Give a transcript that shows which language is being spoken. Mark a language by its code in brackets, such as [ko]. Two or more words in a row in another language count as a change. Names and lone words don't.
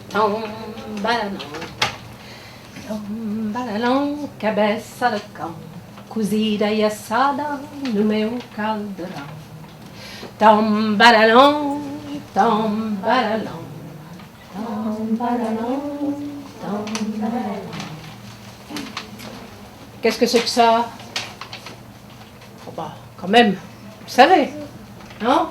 [pt] Tombalalão, cabeça de cão, cozida e assada no meu caldeirão. Tombalalão, tombalalão, tombalalão, tombalalão. [fr] Qu'est-ce que c'est que ça? Oh bah, quand même, vous savez, non?